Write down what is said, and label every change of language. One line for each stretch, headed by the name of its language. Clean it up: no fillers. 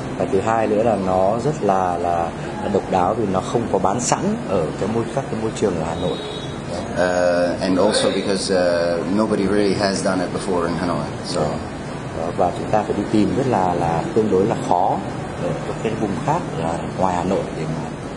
Vietnamese: Và thứ hai nữa là nó rất là độc đáo vì nó không có bán sẵn ở các cái môi trường ở Hà Nội.
English: And also because nobody really has done it before in Hanoi. So.
Vietnamese: Và chúng ta phải đi tìm rất là tương đối là khó ở cái vùng khác ngoài Hà Nội để mà